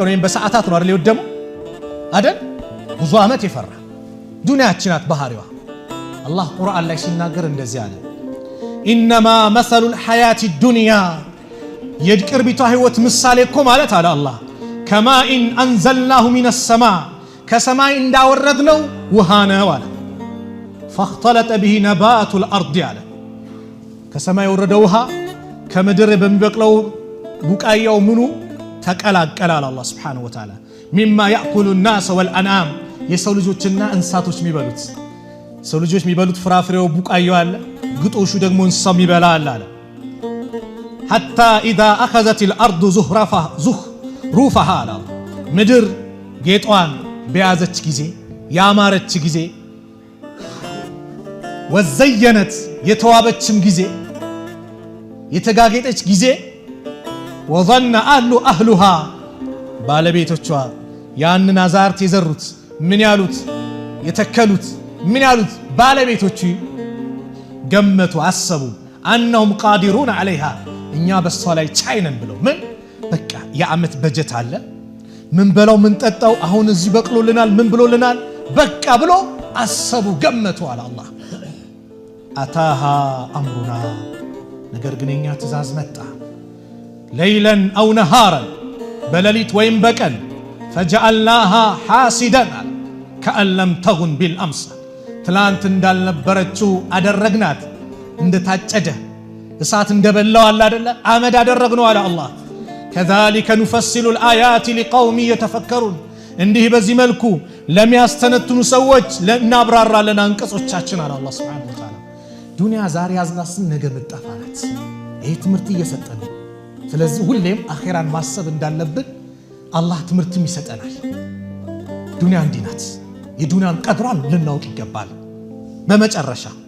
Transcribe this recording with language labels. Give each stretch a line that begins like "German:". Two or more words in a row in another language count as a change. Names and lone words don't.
Amharic: ወይም በሰዓታት ነው አይደል ይወደሙ አይደል ብዙ ዓመት ይፈራ ዱንያችን ናት ባህሪዋ አላህ ቁርአን ላይ ሲናገር እንደዚህ አለ
Arabic: إنما مثل الحياة
Amharic: ዱንያ የቅርቢቷ ህይወት ምሳሌ እኮ ማለት አለ አላህ
Arabic: كماء أنزلناه من السماء
Amharic: ከሰማይ እንዳወረድነው ውሃ ነው አለ
Arabic: فاختلط به نبات الارض
Amharic: አለ ከሰማይ የወረደ ውሃ ከምድር በሚበቅለው ቡቃያው ምኑ ተቀላቀለ አለ አላህ
Arabic: سبحانه وتعالى مما ياكل الناس والانام
Amharic: የሰው ልጆችና እንስሳቶች የሚበሉት ሰው ልጆች የሚበሉት ፍራፍሬው ቡቃያው አለ ግጦሹ ደግሞ እንስሳው ይበላል አለ
Arabic: حتى اذا اخذت الارض زخرفها
Amharic: አለ ምድር ጌጧን በያዘች ጊዜ ያማረች ጊዜ ወዘየነት የተዋበችም ጊዜ የተጋጌጠች ጊዜ
Arabic: وظن اهلها
Amharic: ባለቤቶቿ ያንን አዛርት የዘሩት ምን ያሉት የተከሉት ምን ያሉት ባለቤቶቹ ገመቱ አሰቡ
Arabic: انهم قادرون عليها
Amharic: እኛ በሷ ላይ ቻይነን ብለው ምን በቃ የዓመት በጀት አለ ምን በለው ምን ጠጣው አሁን እዚህ በቅሎልናል ምን ብሎልናል በቃ ብሎ አሰቡ ገመቱ አለ አላህ
Arabic: أتاها أمرنا
Amharic: ነገር ግን የኛ ትእዛዝ መጣ
Arabic: ليلا أو نهارا
Amharic: በሌሊት ወይም በቀን
Arabic: فجعلناها حاسدا كأن لم تغن بالامس
Amharic: ትላንት እንዳልነበረችው አደረግናት እንደታጨደ እሳት እንደበላው አለ አይደለ አመድ አደረግነው አለ አላህ
Arabic: كذلك نفصل الآيات لقوم يتفكرون
Amharic: እንዲህ በዚህ መልኩ ለሚያስተነትኑ ሰዎች እናብራራለን አንቀጾቻችን አለ አላህ
Arabic: سبحانه وتعالى።
Amharic: ዱንያ ዛሬ ያዝናስን ነገ መጣፋናት። ይሄ ትምህርት እየሰጠን ነው። ስለዚህ ሁሌም አኺራን ማሰብ እንዳለብን አላህ ትምህርትም ይሰጠናል። ዱንያ እንዲህ ናት። የዱንያን ቀድሯን ልናውቅ ይገባል። በመጨረሻ